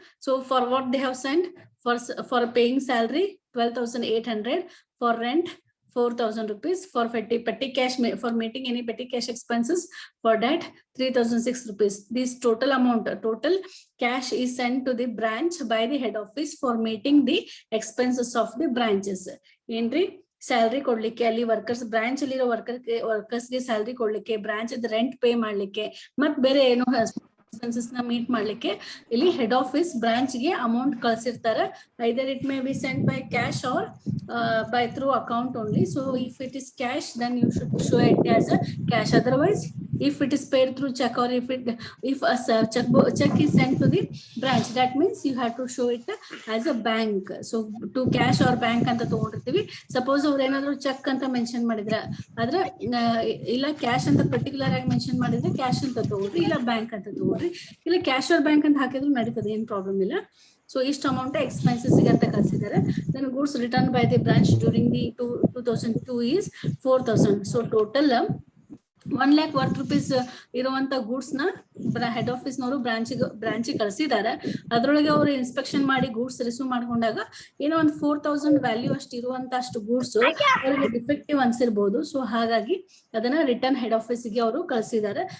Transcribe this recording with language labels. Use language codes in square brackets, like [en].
[en] So for what they have sent, for paying salary 12,800, for rent 4,000 rupees, for petty cash, for meeting any petty cash expenses, for that 3,006 rupees. This total amount, total cash is sent to the branch by the head office for meeting the expenses of the branches. [kn] Entry salary ಕೊಡ್ಲಿಕ್ಕೆ, ಅಲ್ಲಿ workers branch ಅಲ್ಲಿರೋ ವರ್ಕರ್ಸ್ಗೆ salary ಕೊಡ್ಲಿಕ್ಕೆ, branch rent pay ಮಾಡ್ಲಿಕ್ಕೆ, ಮತ್ ಬೇರೆ ಏನೋ expenses na meet ಮಾಡ್ಲಿಕ್ಕೆ ಇಲ್ಲಿ head office branch ಗೆ amount ಕಳಿಸಿರ್ತಾರೆ. [en] Either it may be sent by cash or by through account only. So if it is cash, then you should show it as a cash. Otherwise, if it is paid through check, or if a check is sent to the branch, that means you have to show it as a bank. So to cash or bank [kn] ಅಂತ ತಗೊಂಡಿರ್ತೀವಿ. Suppose ಅವ್ರು ಏನಾದ್ರು check ಅಂತ mention ಮಾಡಿದ್ರೆ, ಆದ್ರೆ ಇಲ್ಲ cash ಅಂತ particular ಆಗಿ mention ಮಾಡಿದ್ರೆ ಕ್ಯಾಶ್ ಅಂತ ತಗೊಳ್ರಿ, ಇಲ್ಲ ಬ್ಯಾಂಕ್ ಅಂತ ತಗೊಳ್ರಿ, ಇಲ್ಲ ಕ್ಯಾಶ್ ಆರ್ ಬ್ಯಾಂಕ್ ಅಂತ ಹಾಕಿದ್ರು ನಡೀತದೆ, ಏನ್ ಪ್ರಾಬ್ಲಮ್ ಇಲ್ಲ. [en] So each amount expenses [kn] ಅಂತ ಕಳಿಸಿದ್ದಾರೆ. [en] Then goods returned by the branch during the 2002 is 4,000. So total 1 lakh worth rupees [kn] ಇರುವಂತ ಗೂಡ್ಸ್ ನ ಹೆಡ್ ಆಫೀಸ್ ನವರು ಬ್ರಾಂಚ್ ಕಳಿಸಿದ್ದಾರೆ. ಅದ್ರೊಳಗೆ ಅವರು ಇನ್ಸ್ಪೆಕ್ಷನ್ ಮಾಡಿ ಗೂಡ್ಸ್ ರಿಸೀವ್ ಮಾಡ್ಕೊಂಡಾಗ ಏನೋ ಒಂದು 4,000 ವ್ಯಾಲ್ಯೂ ಅಷ್ಟು ಇರುವಂತ ಅಷ್ಟು ಗೂಡ್ಸ್ ಅವರಿಗೆ ಡಿಫೆಕ್ಟಿವ್ ಅನ್ಸಿರ್ಬೋದು. ಸೊ ಹಾಗಾಗಿ ಅದನ್ನ ರಿಟರ್ನ್ ಹೆಡ್ ಆಫೀಸ್ಗೆ ಅವರು ಕಳಿಸಿದ್ದಾರೆ.